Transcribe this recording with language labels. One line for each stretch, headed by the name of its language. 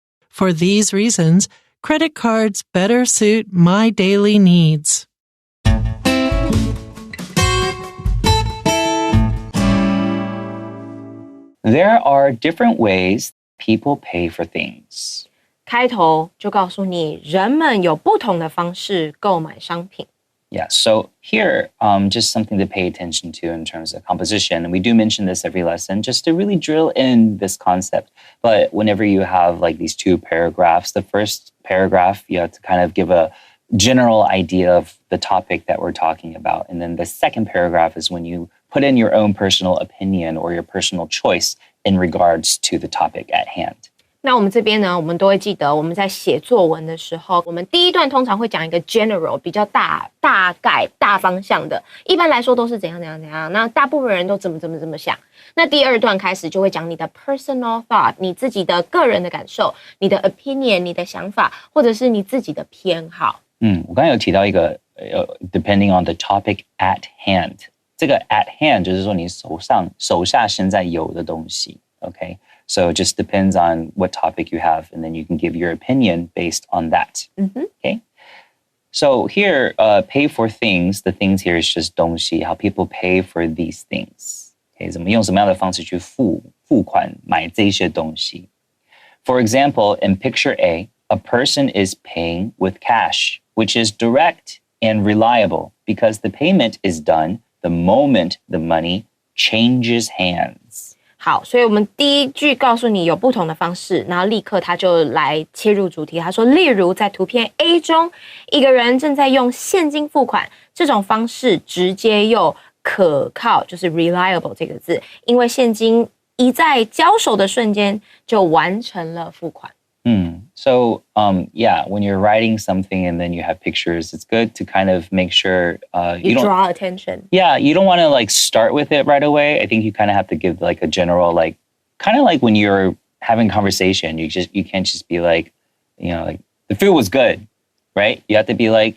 English: For these reasons, credit cards better suit my daily needs. There are different ways people pay for things.
Chinese: 开头就告诉你，人们有不同的方式购买商品。
English: Yeah, so here, just something to pay attention to in terms of composition. And we do mention this every lesson just to really drill in this concept. But whenever you have like these two paragraphs, the first paragraph, you have to kind of give a general idea of the topic that we're talking about. And then the second paragraph is when you put in your own personal opinion or your personal choice in regards to the topic at hand.
Chinese: 那我们这边呢，我们都会记得我们在写作文的时候，我们第一段通常会讲一个 general 比较大概大方向的，一般来说都是怎样，那大部分人都怎么想。那第二段开始就会讲你的
English: personal thought，
Chinese: 你自己的个人的感受，你的 opinion， 你的想法，或者是你自己的偏好。我刚才有提到一个
English: depending on the topic at hand，
Chinese: 这个
English: at hand
Chinese: 就是说你手下现在有的东西 ，OK？
English: So it just depends on what topic you have, and then you can give your opinion based on that. Okay? So here, pay for things, the things here is just 东西, how people pay for these things.
Chinese: Okay, 怎么用什么样的方式去付款买这些东西.
English: For example, in picture A, a person is paying with cash, which is direct and reliable because the payment is done the moment the money changes hands.
Chinese: 好，所以我们第一句告诉你有不同的方式，然后立刻他就来切入主题。他说，例如在图片 A 中，一个人正在用现金付款，这种方式直接又可靠，就是 reliable 这个字，因为现金一在交手的瞬间就完成了付款。
English: So, yeah, when you're writing something and then you have pictures, it's good to kind of make sure you draw attention. Yeah, you don't want to like start with it right away. I think you kind of have to give like a general, like kind of like when you're having conversation, you can't just be like, like the food was good, right? You have to be like,